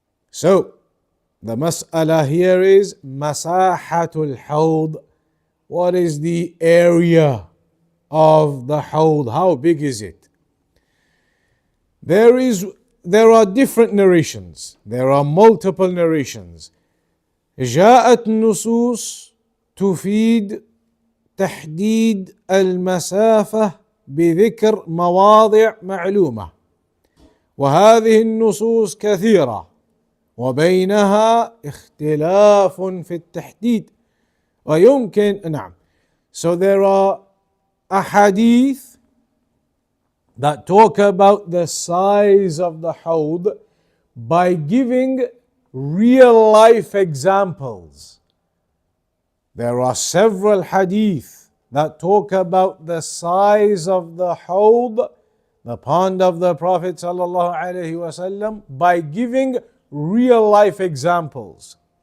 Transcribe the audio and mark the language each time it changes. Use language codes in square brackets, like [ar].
[en] So, the mas'ala here is masahatul hawd. What is the area of the hawd? How big is it? There are different narrations. There are multiple narrations. [ar] جاءت نصوص تفيد تحديد المسافة بذكر مواضع معلومة، وهذه النصوص كثيرة وبينها اختلاف في التحديد ويمكن نعم. [en] So there are ahadith that talk about the size of the hawd by giving real life examples. There are several hadith that talk about the size of the hawd, the pond of the Prophet sallallahu alaihi wasallam, by giving real life examples.